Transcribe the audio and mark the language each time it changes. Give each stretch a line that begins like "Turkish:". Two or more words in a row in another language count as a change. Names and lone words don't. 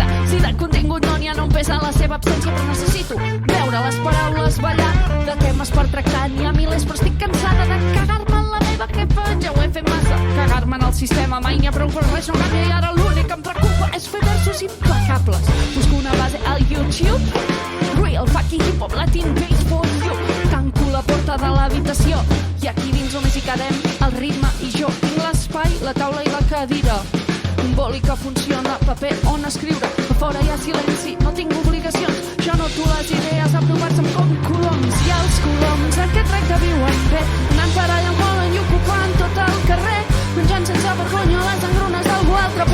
Catalan: Si de contingut no n'hi ha, no em pesa la seva absència, però necessito veure les paraules ballar. De temes per tractar n'hi ha milers, però estic cansada de cagar-me en la meva jefa. Ja ho he fet massa, cagar-me en el sistema mai n'hi ha prou, però res no canvia i ara l'únic que em preocupa és fer versos impecables. Busco una base al YouTube,
English: real fucking hip-hop latin bass for you.
Catalan: Tanco la porta de l'habitació i aquí dins només hi quedem el ritme i jo. Tinc l'espai, la taula i la cadira, un boli que funciona, paper on escriure. A fora hi ha silenci, no tinc obligacions. Jo noto les idees aprovant-se com coloms. I els coloms aquest recte viuen bé, anant per allà on volen i ocupant tot el carrer, menjant sense vergonya les engrunes d'algú altre.